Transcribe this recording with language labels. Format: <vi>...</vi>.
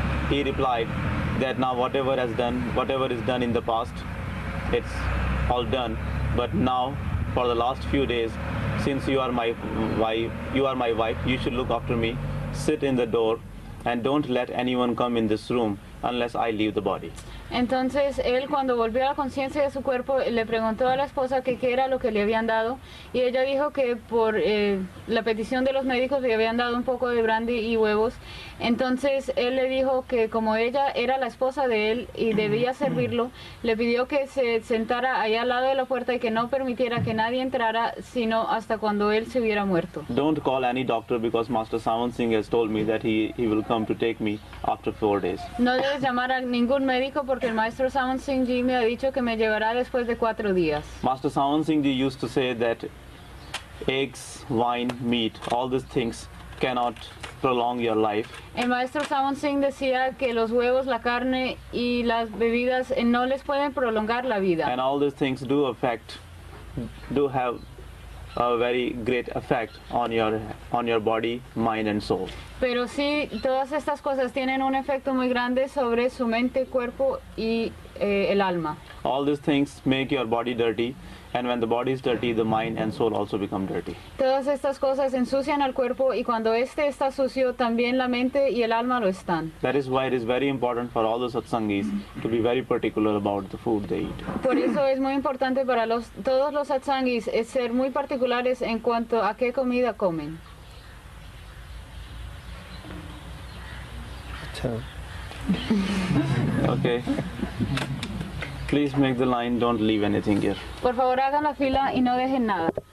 <en>He replied that now whatever is done in the past, it's all done. But now, for the last few days, since you are my wife, you should look after me. Sit in the door and don't let anyone come in this room unless I leave the body.</en> <es>Entonces él, cuando volvió a la conciencia de su cuerpo, le preguntó a la esposa que qué era lo que le habían dado y ella dijo que por la petición de los médicos le habían dado un poco de brandy y huevos. Entonces él le dijo que como ella era la esposa de él y debía servirlo, le pidió que se sentara allá al lado de la puerta y que no permitiera que nadie entrara sino hasta cuando él se hubiera muerto.</es> <en>Don't call any doctor because Master Saman Singh has told me that he will come to take me after 4 days.</en> <es>No debes llamar a ningún médico porque el maestro Saman Singh Ji me ha dicho que me llevará después de 4 días.</es> <en>Master Saman Singh Ji used to say that eggs, wine, meat, all these things cannot prolong your life.</en> <es>El maestro Saman Singh decía que los huevos, la carne y las bebidas no les pueden prolongar la vida.</es> <en>And all these things do have a very great effect on your body, mind and soul.</en> <es>Pero sí, todas estas cosas tienen un efecto muy grande sobre su mente, cuerpo y el alma.</es> <en>All these things make your body dirty, and when the body is dirty, the mind and soul also become dirty.</en> <es>Todas estas cosas ensucian al cuerpo y cuando este está sucio, también la mente y el alma lo están.</es> <en>That is why it is very important for all the satsangis to be very particular about the food they eat.</en> <es>Por eso es muy importante para todos los satsangis es ser muy particulares en cuanto a qué comida comen.</es> <en>Okay. Please make the line, don't leave anything here.</en> <es>Por favor, hagan la fila y no dejen nada.</es>